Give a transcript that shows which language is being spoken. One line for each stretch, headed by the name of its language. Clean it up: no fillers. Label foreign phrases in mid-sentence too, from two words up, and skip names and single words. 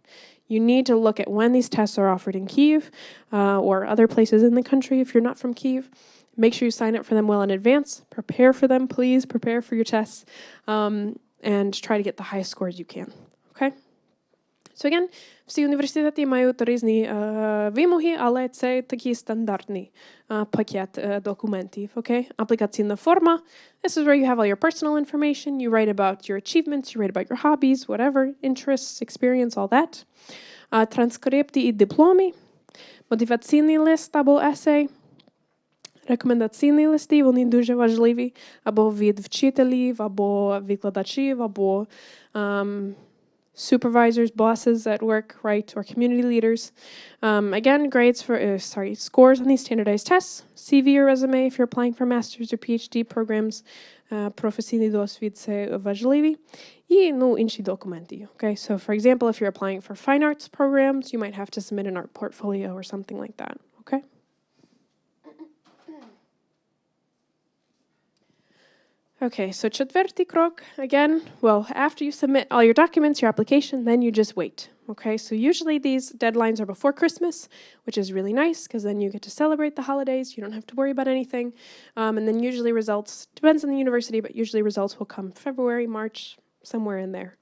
English: You need to look at when these tests are offered in Kyiv or other places in the country if you're not from Kyiv. Make sure you sign up for them well in advance. Prepare for them, please. Prepare for your tests and try to get the highest scores you can. Okay? So again,
Ukrainian: всі університети мають різні вимоги, але це такий стандартний пакет документів, okay? Аплікаційна форма.
English: This is where you have all your personal information. You write about your achievements, you write about your hobbies, whatever, interests, experience, all that.
Ukrainian: Транскрипти і дипломи. Мотиваційний лист або есей. Рекомендаційні листи, вони дуже важливі. Або від вчителів, або викладачів, або
English: supervisors, bosses at work, right, or community leaders. Again, scores on these standardized tests, CV or resume if you're applying for master's or PhD programs,
Ukrainian: професійний досвід це важливі, і, інші документи,
English: okay? So, for example, if you're applying for fine arts programs, you might have to submit an art portfolio or something like that, okay? Okay, so
Ukrainian: четвертий крок,
English: again, after you submit all your documents, your application, then you just wait. Okay, so usually these deadlines are before Christmas, which is really nice because then you get to celebrate the holidays. You don't have to worry about anything. And then usually results, depends on the university, but usually results will come February, March, somewhere in there.